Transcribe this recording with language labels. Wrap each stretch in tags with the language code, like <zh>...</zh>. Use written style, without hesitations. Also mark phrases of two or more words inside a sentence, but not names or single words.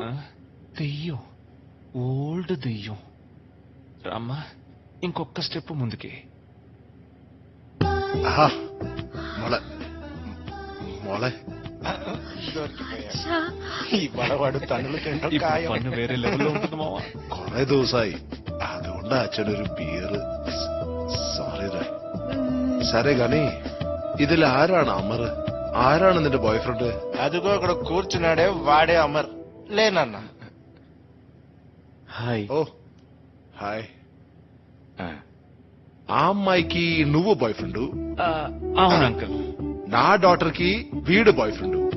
<te>దెయ్యం, ఓల్డ్ దెయ్యం. రామ్మా, ఇంకొక స్టెప్ ముందుకి.</te> <ml>മോളെ</ml> <te>అచ్చా, ఈ బడవాడు తన్నులు తింటాం ఇప్పుడు ఖాయం. పన్ను వేరే లెవెల్లో ఉంటుంది మావా.</te> <ml>കൊറേ ദിവസമായി, അതുകൊണ്ട് അച്ഛനൊരു ബിയർ. സോറിടാ.</ml> <te>సరే గాని</te> <ml>ഇതിൽ ആരാണ് അമർ? ആരാണ് നിന്റെ</ml> <en>boy friend?</en> <te>అదిగో అక్కడ కూర్చున్నాడే వాడే అమర్. లేనన్నా. హాయ్. ఓ హాయ్. ఆ అమ్మాయికి నువ్వు</te> <en>boy friend,</en> <te>అవును అంకుల్. నా డాటర్ కి వీడు</te> <en>boy friend.</en>